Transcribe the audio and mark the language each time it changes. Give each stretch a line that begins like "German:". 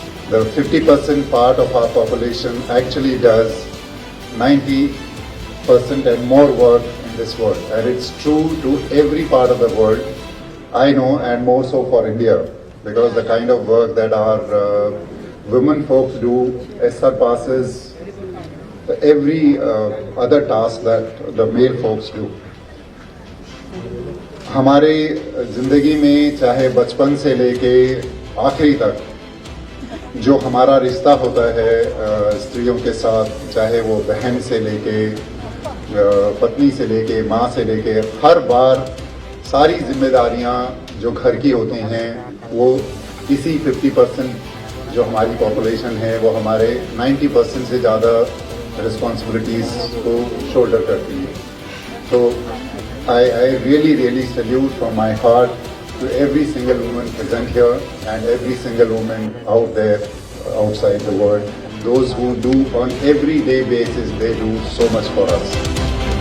English: The 50% part of our population actually does 90% and more work in this world, and it's true to every part of the world. I know, and more so for India, because the kind of work that our women folks do surpasses every other task that the male folks do.
Hindi: हमारे जिंदगी में चाहे बचपन से लेके आखिरी तक जो हमारा रिश्ता होता है स्त्रियों के साथ, चाहे वो बहन से लेके पत्नी से लेके माँ से लेके, हर बार सारी जिम्मेदारियां जो घर की होती हैं वो इसी 50% जो हमारी पॉपुलेशन है वो हमारे 90% से ज़्यादा रिस्पॉन्सिबिलिटीज़ को शोल्डर करती है।
English: तो I really salute from my heart to every single woman present here and every single woman out there outside the world. Those who do on everyday basis, they do so much for us.